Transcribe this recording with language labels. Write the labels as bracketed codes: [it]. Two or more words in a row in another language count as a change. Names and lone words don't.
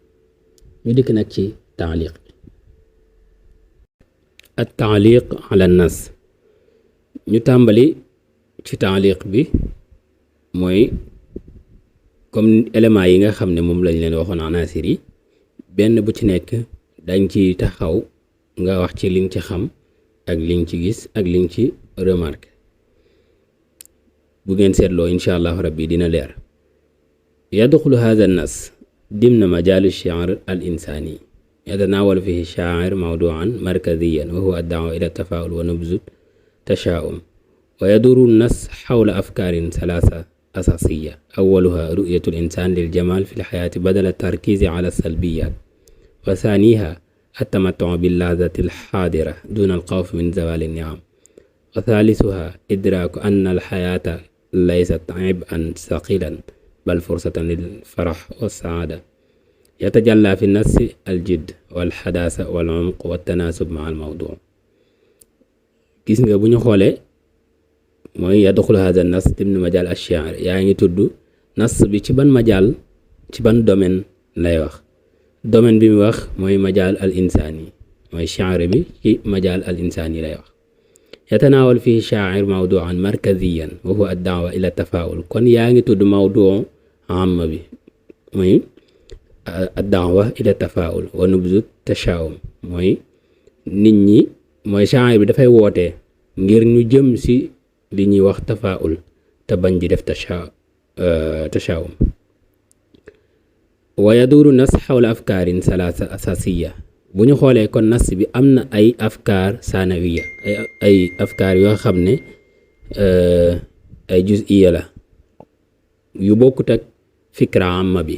[wo] ñu dikk nag ci taaliq [ar] التعليق على النص [wo] ñu tàmbali ci taaliq bi mooy [fr] comme éléments [wo] yi nga xam ne moom lañ leen waxoon anaasir yi benn bu ci nekk dañ ci taxaw nga wax ci liñ ci xam ak liñ ci gis ak liñ ci remarque bu ngeen seetloo [ar] إن شاء الله ربي [wo] dina leer. [ar] يدخل هذا النص ضمن مجال الشعر الإنساني يتناول فيه الشاعر موضوعا مركزيا وهو الدعوة إلى التفاؤل ونبذ التشاؤم ويدور النص حول أفكار ثلاثة أساسية أولها رؤية الإنسان للجمال في الحياة بدل التركيز على السلبيات وثانيها التمتع باللذة الحاضرة دون الخوف من زوال النعم وثالثها إدراك أن الحياة ليست عبئا ثقيلا بل فرصة للفرح والسعادة يتجلى في النص الجد والحداثة والعمق والتناسب مع الموضوع. [wo] gis nga bu ñu xoolee mooy [ar] يدخل هذا النص ضمن مجال الشعر [wo] yaa ngi tudd nas bi ci ban majaal ci ban domaine lay wax domaine bi mu wax mooy [ar] مجال الإنساني [wo] mooy shaar bi ci [ar] مجال الإنساني [wo] lay wax. [ar] يتناول فيه الشاعر موضوعا مركزيا وهو الدعوة إلى التفاؤل [wo] kon yaa ngi tudd [ar] موضوع عام [wo] bi mooy [ar] الدعوة إلى التفاؤل ونبذ التشاؤم [wo] mooy nit ñi mooy shaa'ir bi dafay woote ngir ñu jëm ci li ñuy wax tafaa'ul te bañ di def tashaa'um. [ar] ويدور النص حول أفكار ثلاثة أساسية [wo] bu ñu xoolee kon nas bi am na ay [ar] أفكار ثانوية [wo] ay afkaar yoo xam ne ay juz'iya la yu bokkut ak [ar] الفكرة العامة [wo] bi.